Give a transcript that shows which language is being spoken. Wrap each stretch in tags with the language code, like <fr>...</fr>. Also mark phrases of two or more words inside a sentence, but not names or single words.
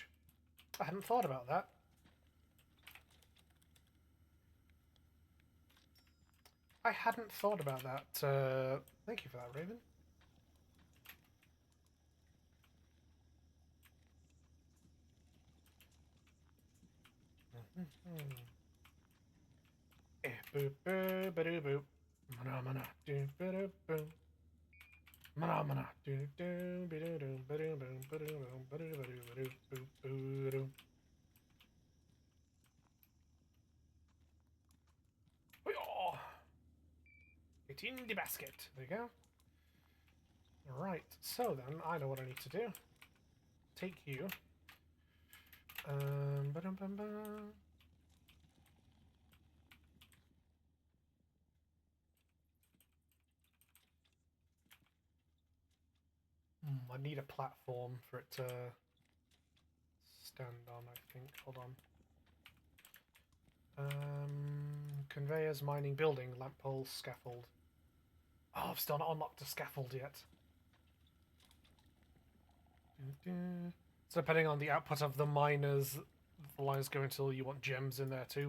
<en>I hadn't thought about that. I hadn't thought about that. Thank you for that, Raven. Boop boop ba doo boop. Mana mana do ba doo boom. Mana mana do do ba doo doo ba doo boom ba doo boom ba doo ba doo ba doo boop boo doo. Oh, it's in the basket. There you go. Right, so then I know what I need to do. Take you. Ba-dum bum bum. I need a platform for it to stand on, I think. Hold on. Conveyors, mining, building, lamp pole, scaffold. Oh, I've still not unlocked a scaffold yet. So depending on the output of the miners, the lines go until you want gems in there too.</en>